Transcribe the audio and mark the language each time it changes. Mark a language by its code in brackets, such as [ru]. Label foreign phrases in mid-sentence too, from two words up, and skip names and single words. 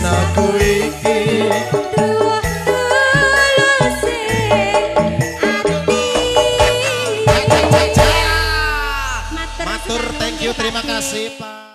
[jv] lagu iki Matur, [en] thank you, [id] terima kasih Pak.